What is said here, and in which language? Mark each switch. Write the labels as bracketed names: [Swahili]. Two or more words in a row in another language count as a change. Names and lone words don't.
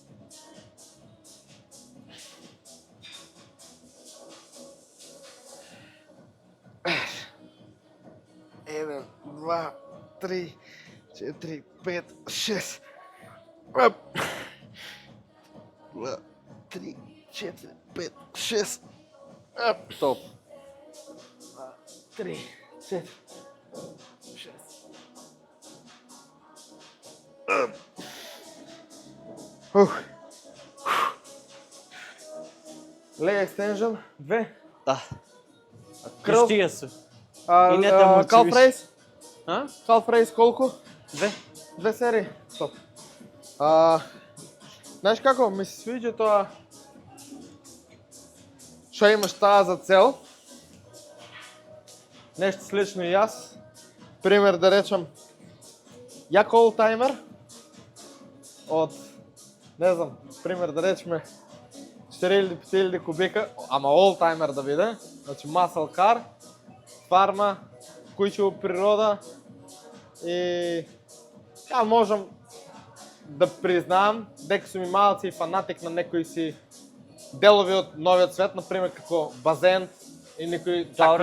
[Macedonian] Еден, 2, 3, 4, 5, 6. 2, 3, 4, 5, 6. Топ. 3, 4, 6. [English] Leg extension, 2. [Macedonian] Да. Крл. Стига се. И не те мучи Calf више. raise. А? [English] Calf raise [Macedonian] колку? 2. 2 серии. Стоп. Знаеш како, ми се свиѓа тоа што имаш таа за цел. нешто слично и јас. Пример да речам, јак олтаймер од, не знам, пример да речеме 4000 кубика, ама олтаймер да биде, значи [English] muscle car, [Macedonian] фарма, куќе во природа и ја можам да признаам дека сум и малци и фанатик на некои си делови од новиот свет, например како базен и некои такви